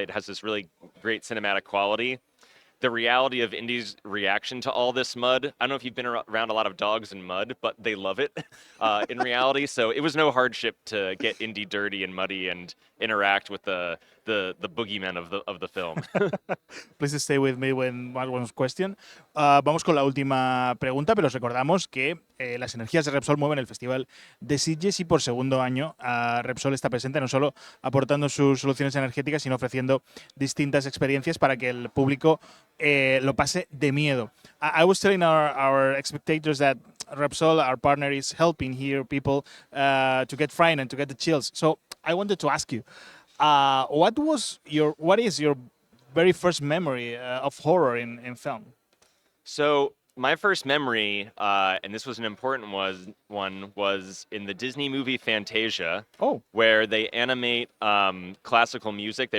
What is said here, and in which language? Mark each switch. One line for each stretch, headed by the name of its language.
English: It has this really great cinematic quality. The reality of Indy's reaction to all this mud, I don't know if you've been around a lot of dogs in mud, but they love it in reality. So it was no hardship to get Indy dirty and muddy and interact with the boogeymen of the film. Please stay with me when one question.
Spanish: Vamos con la última pregunta, pero os recordamos que las energías de Repsol mueven el Festival de Sitges y por segundo año Repsol está presente no solo aportando sus soluciones energéticas, sino ofreciendo distintas experiencias para que el público lo pase de miedo.
English: I was telling our spectators that Repsol, our partner, is helping here people to get frightened and to get the chills. So I wanted to ask you, what is your very first memory of horror in film? So my first memory, and this was an important one, was in the Disney movie Fantasia, where they animate classical music.